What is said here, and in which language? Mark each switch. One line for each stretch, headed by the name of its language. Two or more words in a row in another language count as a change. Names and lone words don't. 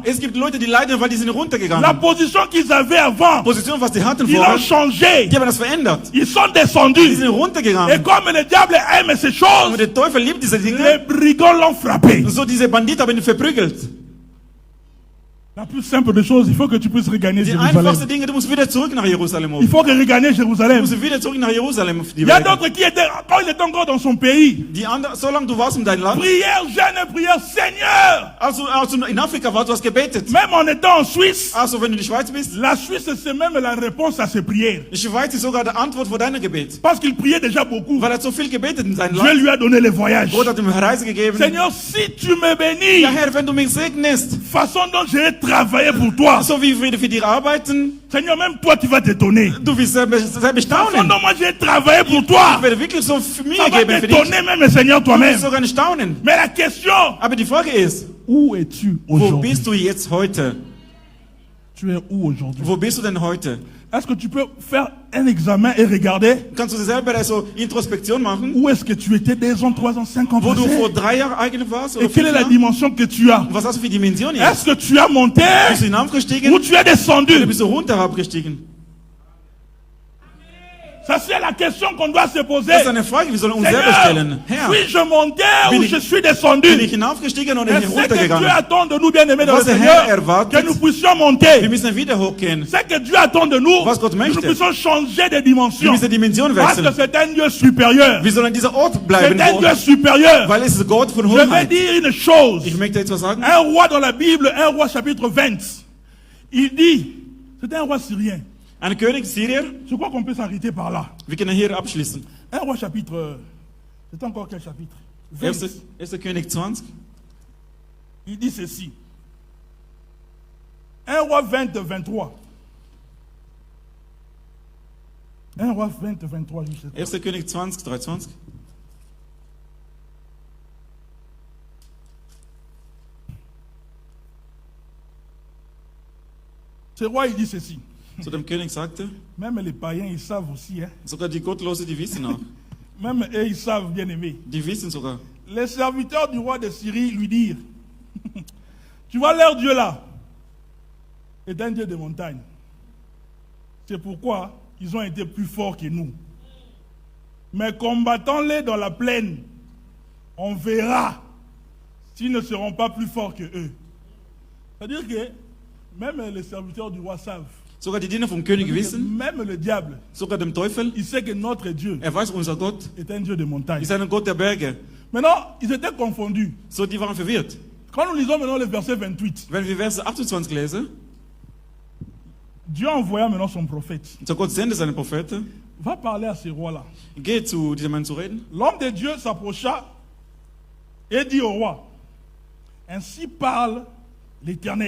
German: Es gibt Leute, die leiden, weil die sind
French: La
German: runtergegangen.
French: position qu'ils avaient avant,
German: Position, was die hatten
French: ils
German: vorher,
French: l'ont changé.
German: die haben das verändert.
French: Ils sont
German: Die
French: descendus.
German: sind
French: Et
German: runtergegangen.
French: comme le diable aime ces
German: Und
French: choses,
German: der Teufel liebt diese
French: les
German: Dinge.
French: brigands l'ont frappé.
German: So diese Banditen haben ihn verprügelt.
French: La plus simple des choses, il faut que tu puisses regagner
German: Die
French: Jérusalem.
German: einfachste Dinge, du musst wieder zurück nach Jerusalem.
French: Il faut que regagner
German: Du
French: Jérusalem.
German: musst wieder zurück nach Jerusalem. Auf die
French: Il y a
German: Berge.
French: d'autres qui étaient, quand il était encore dans son pays,
German: Die anderen, solange du warst in deinem Land,
French: prière, jeûne, prière, Seigneur.
German: als du in Afrika warst, du hast gebetet.
French: Même en étant en Suisse,
German: Also wenn du in der Schweiz bist,
French: la Suisse, c'est même la réponse à ses prières.
German: die Schweiz ist sogar die Antwort vor deinem Gebet.
French: Parce qu'il priait déjà beaucoup.
German: Weil er hat so viel gebetet in seinem
French: Dieu
German: Land.
French: lui a donné les voyages.
German: Gott hat ihm Reise gegeben.
French: Seigneur, si tu me bénis,
German: Ja Herr, wenn du mich segnest,
French: façon dont j'ai travaillé pour toi,
German: so wie wir für dich arbeiten,
French: Seigneur, même toi, tu vas t'étonner.
German: du wirst selber
French: Façon
German: bestaunen.
French: dont moi j'ai travaillé pour toi,
German: Ich werde wirklich so viel Mühe
French: ça va
German: geben für dich.
French: t'étonner même, Seigneur,
German: Du
French: toi-même.
German: wirst sogar staunen.
French: Mais la question,
German: Aber die Frage ist,
French: où es-tu
German: wo
French: aujourd'hui?
German: bist du jetzt heute?
French: Tu es où aujourd'hui?
German: Wo bist du denn heute?
French: Est-ce que tu peux faire un examen et regarder
German: Kannst du dir selber so Introspektion machen?
French: où est-ce que tu étais 2 ans, 3 ans, 5 ans
German: Wo du
French: passés?
German: vor 3 Jahren eigentlich warst? Oder
French: Et quelle
German: 5
French: est la
German: Jahren?
French: dimension que tu as?
German: Was hast du für Dimension jetzt?
French: Est-ce que tu as monté
German: Bist du hinaufgestiegen
French: ou tu es
German: oder
French: descendu?
German: bist du runter abgestiegen?
French: Ça, c'est la question qu'on doit se poser.
German: Das ist eine Frage, wir sollen uns selber stellen.
French: Seigneur,
German: Herr,
French: suis-je monté
German: Bin
French: ou
German: ich-
French: je suis
German: bin
French: descendu?
German: ich hinaufgestiegen oder
French: Et
German: bin ich
French: ce que Dieu
German: runtergegangen?
French: attend de nous, bien-aimés dans le
German: Was der Herr
French: Seigneur,
German: erwartet,
French: que nous puissions
German: Wir
French: monter.
German: müssen wieder hochgehen.
French: Ce que Dieu attend de nous,
German: Was Gott
French: que nous
German: möchte.
French: puissions changer de
German: Wir
French: dimension.
German: müssen Dimension
French: Parce que
German: wechseln.
French: c'est un Dieu supérieur.
German: Wir sollen an dieser Ort
French: C'est
German: bleiben,
French: un
German: wo-
French: Dieu supérieur.
German: weil es ist Gott von
French: Je vais
German: Hoheit.
French: dire une chose.
German: Ich möchte etwas sagen.
French: Un roi dans la Bible, un roi chapitre 20, il dit, c'était un roi syrien.
German: Ein König Syrier,
French: Je crois qu'on peut s'arrêter par là.
German: wir können hier abschließen.
French: Un roi chapitre, c'est encore quel chapitre? 20.
German: 1. König 20.
French: Il dit ceci. Un roi 20, 23. Un roi 20, 23, juste.
German: 1. König 20, 23.
French: Ce roi, il dit ceci.
German: Zu dem König sagte,
French: Même les païens, ils savent aussi. Hein.
German: sogar die Gottlose, die wissen auch.
French: Même eux, ils savent, bien aimé.
German: Die wissen sogar.
French: Les serviteurs du roi de Syrie lui dirent, tu vois leur Dieu là est un Dieu de montagne. C'est pourquoi ils ont été plus forts que nous. Mais combattons-les dans la plaine. On verra s'ils ne seront pas plus forts que eux. C'est-à-dire que même les serviteurs du roi savent.
German: Sogar die Diener vom König wissen,
French: Même le diable,
German: sogar dem Teufel,
French: il sait que notre Dieu
German: weiß, unser Gott
French: est un Dieu de montagne.
German: ist ein Gott der Berge.
French: Maintenant, ils étaient confondus.
German: So, die waren verwirrt.
French: Quand nous lisons maintenant le verset 28,
German: Wenn wir Vers 28 lesen,
French: Dieu envoya maintenant son prophète.
German: so Gott sendet seine Propheten,
French: Va parler à ce roi-là.
German: geht zu diesem Mann zu reden.
French: L'homme de Dieu s'approcha et dit au roi, ainsi parle l'Éternel.